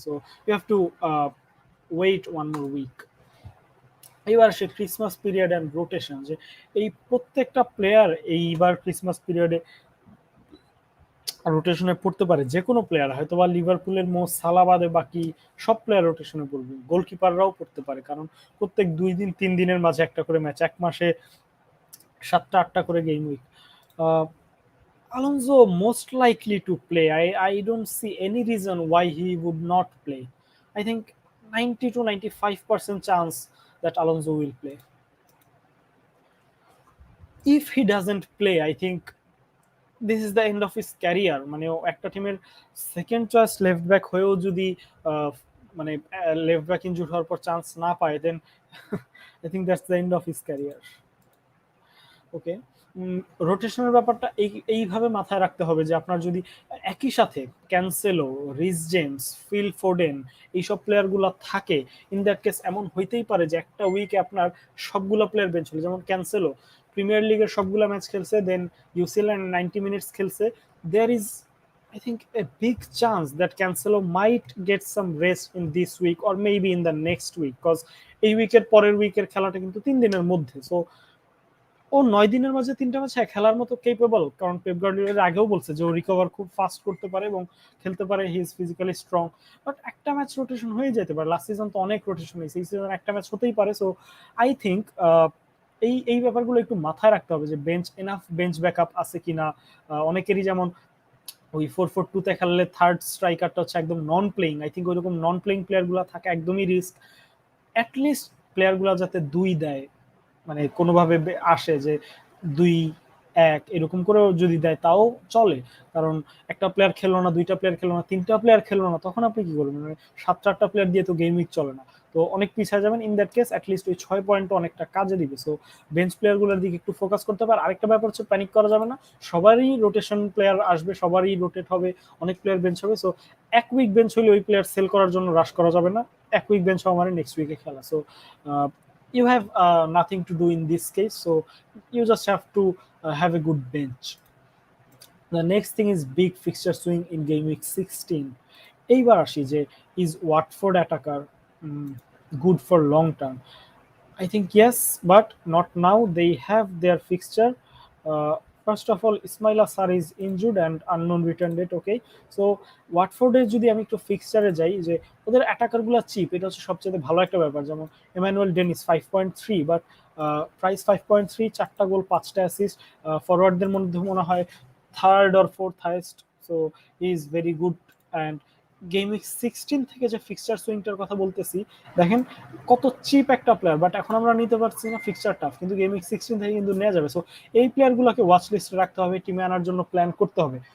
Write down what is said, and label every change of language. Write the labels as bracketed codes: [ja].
[en] So you have to wait one more week. [bn] এইবার সে Christmas period and rotation, যে এই প্রত্যেকটা প্লেয়ার এইবার ক্রিসমাস পিরিয়ডে রোটেশনে পড়তে পারে। যে কোনো প্লেয়ার, হয়তো বা লিভারপুলের সালা বাদে বাকি সব প্লেয়ার রোটেশনে পড়বে, গোলকিপাররাও পড়তে পারে, কারণ প্রত্যেক 2-3 দিনের মাঝে একটা করে ম্যাচ, এক মাসে 7-8টা করে game week. [en] Alonso most likely to play. I don't see any reason why he would not play. I think 90 to 95% chance that Alonso will play. If he doesn't play, I think this is the end of his career. [bn] মানে একটা টিমের second choice left back হয়েও যদি মানে left back injury হওয়ার পর chance না পায়, [en] Then I think that's the end of his career. [bn] ওকে, রোটেশনের ব্যাপারটা এইভাবে মাথায় রাখতে হবে যে আপনার যদি একই সাথে Cancelo, Reece James, Phil Foden এইসব প্লেয়ারগুলো থাকে, [en] in that case [bn] এমন হইতেই পারে যে একটা উইকে আপনার সবগুলো প্লেয়ার বেঞ্চ হলো। যেমন ক্যান্সেলো প্রিমিয়ার লিগের সবগুলো ম্যাচ খেলছে, দেন ইউসিএল 90 মিনিটস খেলছে। [en] there is I think a big chance that Cancelo might get some rest in this week or maybe in the next week, because [bn] এই উইকের পরের উইকের খেলাটা কিন্তু 3 দিনের মধ্যে। সো ও 9 দিনের মাঝে 3টা ম্যাচ খেলার মতো কেপেবল, কারণ পেপ গার্ডিওলার আগেও বলছে যে ও রিকভার খুব ফাস্ট করতে পারে এবং খেলতে পারে, [en] He is physically strong. [bn] But একটা ম্যাচ রোটেশন হয়ে যেতে পারে, লাস্ট সিজন তো অনেক রোটেশন হয়েছে, এই সিজন একটা ম্যাচ হতেই পারে। সো আই থিঙ্ক এই ব্যাপারগুলো একটু মাথায় রাখতে হবে যে এনাফ বেঞ্চ ব্যাকআপ আছে কিনা। অনেকেরই যেমন ওই 4-4-2 খেললে থার্ড স্ট্রাইকারটা হচ্ছে একদম নন প্লেইং, আই থিঙ্ক ওইরকম নন প্লেইং প্লেয়ারগুলো থাকে একদমই রিস্ক। অ্যাটলিস্ট প্লেয়ারগুলো যাতে 2 দেয়, মানে কোনোভাবে আসে যে 2-1 এরকম করেও যদি দেয় তাও চলে। কারণ একটা প্লেয়ার খেললো না, 2টা প্লেয়ার খেললো না, 3টা প্লেয়ার খেললো না, তখন আপনি কি করবেন? মানে 7-8টা প্লেয়ার দিয়ে তো গেম উইক চলে না, তো অনেক পিছিয়ে যাবেন। [en] in that case [bn] অ্যাটলিস্ট ওই 6 পয়েন্ট অনেকটা কাজে দিবে। সো বেঞ্চ প্লেয়ারগুলোর দিকে একটু ফোকাস করতে পারে। আরেকটা ব্যাপার হচ্ছে প্যানিক করা যাবে না, সবারই রোটেশন প্লেয়ার আসবে, সবারই রোটেট হবে, অনেক প্লেয়ার বেঞ্চ হবে। সো এক উইক বেঞ্চ হলে ওই প্লেয়ার সেল করার জন্য রাশ করা যাবে না, এক উইক বেঞ্চ হওয়া মানে নেক্সট উইকে খেলা। [en] So you have nothing to do in this case, so you just have to have a good bench. The next thing is big fixture swing in game week 16. [bn] এইবার আসি যে is Watford attacker [en] mm, good for long term? I think yes, but not now. They have their fixture. Uh, First of all, Ismail Assar is injured and unknown return date. [bn] Okay, so ওয়াটফোর্ডের যদি আমি একটু ফিক্সচারে যাই, যে ওদের অ্যাটাকারগুলো chip, এটা হচ্ছে সবচেয়ে ভালো একটা ব্যাপার। যেমন এমানুয়েল ডেনিস 5.3, বাট প্রাইস 5.3, 4টা গোল 5টা অ্যাসিস্ট, ফরওয়ার্ডদের মধ্যে মনে হয় third or fourth highest. [en] So he is very good. [bn] And game week 16 থেকে যে ফিক্সচার সুইংটার কথা বলতেছি, দেখেন কত চিপ একটা প্লেয়ার, বাট এখন আমরা নিতে পারছি না, ফিক্সচার টাফ, কিন্তু গেম উইক 16 থেকে কিন্তু নেওয়া যাবে। সো এই প্লেয়ারগুলোকে ওয়াচ লিস্টে রাখতে হবে, টিমে আনার জন্য প্ল্যান করতে হবে।